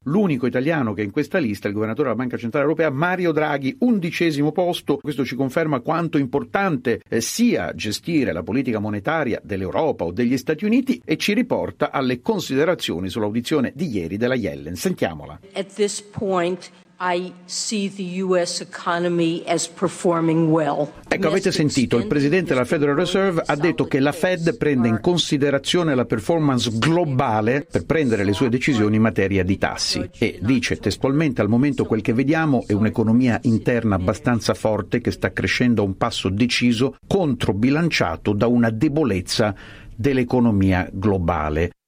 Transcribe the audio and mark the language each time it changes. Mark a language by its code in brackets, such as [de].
[it] L'unico italiano che è in questa lista, il governatore della Banca Centrale Europea, Mario Draghi, 11° posto. Questo ci conferma quanto importante sia gestire la politica monetaria dell'Europa o degli Stati Uniti, e ci riporta alle considerazioni sull'audizione di ieri della Yellen. Sentiamola. [en] At this point, I see the US economy as performing well. [it] Ecco, avete sentito, il presidente della Federal Reserve ha detto che la Fed prende in considerazione la performance globale per prendere le sue decisioni in materia di tassi e dice testualmente: al momento quel che vediamo è un'economia interna abbastanza forte che sta crescendo a un passo deciso, controbilanciato da una debolezza dell'economia globale.